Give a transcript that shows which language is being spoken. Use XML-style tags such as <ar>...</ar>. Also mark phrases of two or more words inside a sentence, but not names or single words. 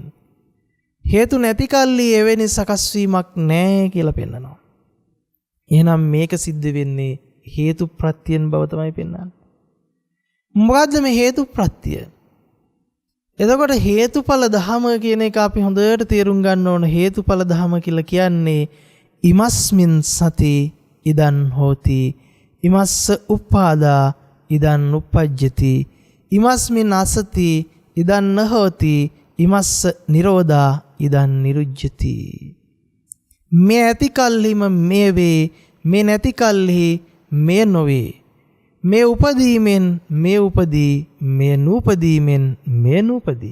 <si>හේතු නැති කල්ලි එවැනි සකස් වීමක් නැහැ කියලා පෙන්නනවා. එහෙනම් මේක සිද්ධ වෙන්නේ හේතු ප්‍රත්‍යයෙන් බව තමයි පෙන්වන්නේ. මොකද්ද මේ හේතු ප්‍රත්‍ය? එතකොට හේතුඵල ධම කියන එක අපි හොඳට තේරුම් ගන්න ඕන. හේතුඵල ධම කියලා කියන්නේ</si> <pi>ඉමස්මින් සති ඉදන් හෝති, ඉමස්ස උපාදා ඉදන් උපජ්ජති, ඉමස්මින් අසති ඉදන් නහෝති, ඉමස්ස නිරෝධා ඉදන් නිරුජ්ජති.</pi> <si>මේ ඇති කල්හිම මේ වේ, මේ නැති කල්හි මේ නොවේ. මේ උපදීමෙන් මේ උපදී, මේ නූපදීමෙන් මේ නූපදී.</si>